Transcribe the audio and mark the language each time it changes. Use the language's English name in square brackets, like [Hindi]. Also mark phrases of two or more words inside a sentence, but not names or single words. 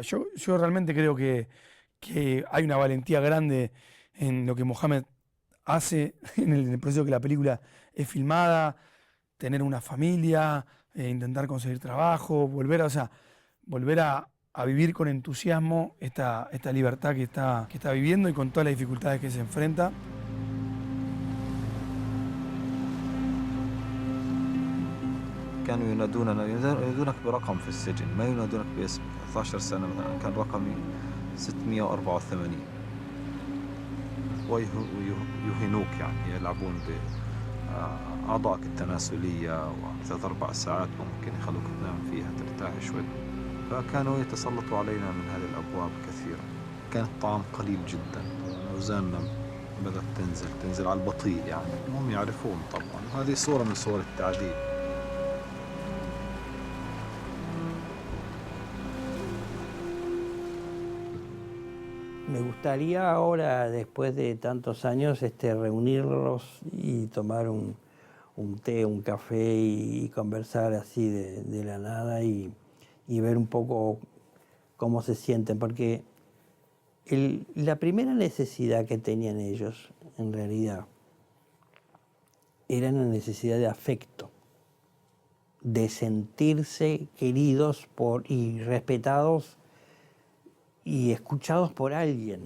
[Spanish] Yo realmente creo que hay una valentía grande en lo que Mohamed hace en el proceso que la película es filmada, tener una familia, intentar conseguir trabajo, volver a vivir con entusiasmo esta libertad que está viviendo y con todas las dificultades que se enfrenta. [Arabic] كانوا ينادونك برقم في السجن، ما ينادونك باسمك. 12 سنة مثلا كان رقمي 684، ويهنوك يعني يلعبون بأعضائك التناسلية، و3-4 ساعات ممكن يخلوك تنام فيها ترتاح شوي. فكانوا يتسلطوا علينا من هذه الأبواب كثيرا. كان الطعام قليل جدا، أوزاننا بدأت تنزل على البطيء يعني. هم يعرفون طبعا، هذه صورة من صور التعذيب. [Spanish] Me gustaría ahora, después de tantos años, reunirlos y tomar un té, un café y conversar así de la nada y ver un poco cómo se sienten, porque la primera necesidad que tenían ellos, en realidad, era una necesidad de afecto, de sentirse queridos y respetados y escuchados por alguien.